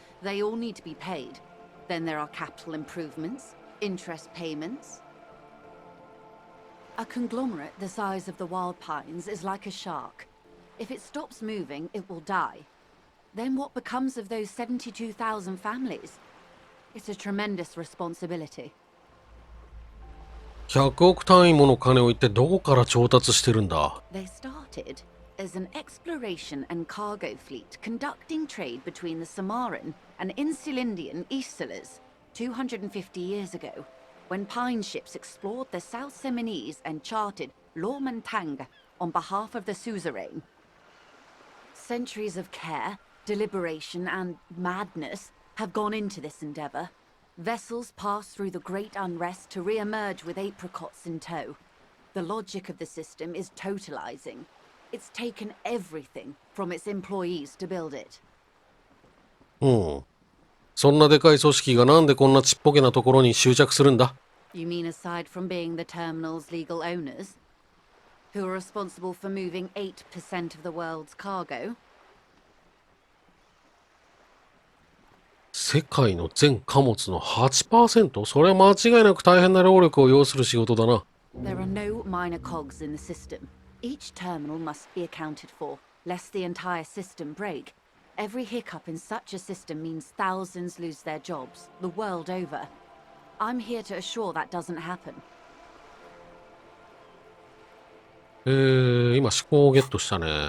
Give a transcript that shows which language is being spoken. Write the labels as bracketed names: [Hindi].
[English] They all need to be paid. Then there are capital improvements, interest payments. A conglomerate the size of the Wild Pines is like a shark. If it stops moving, it will die. Then what becomes of those 72,000 families? It's a tremendous responsibility. [Japanese] 100億単位もの金を一体どこから調達してるんだ？ [English] They started as an exploration and cargo fleet conducting trade between the Samaran and Insulindian Isolas 250 years ago, when pine ships explored the South Seminese and charted Lomantang on behalf of the suzerain. Centuries of care, deliberation, and madness have gone into this endeavor. Vessels pass through the great unrest to re-emerge with apricots in tow. The logic of the system is totalizing. It's taken everything from its employees to build it. [Japanese] そんなでかい組織がなんでこんなちっぽけなところに執着するんだ？ [English] You mean aside from being the terminal's legal owners? Who are responsible for moving 8% of the world's cargo? [Japanese] 世界の全貨物の 8%？それは間違いなく大変な労力を要する仕事だな。 [English] There are no minor cogs in the system. Each terminal must be accounted for, lest the entire system break. Every hiccup in such a system means thousands lose their jobs, the world over. I'm here to assure that doesn't happen. [Japanese] 今思考をゲットしたね。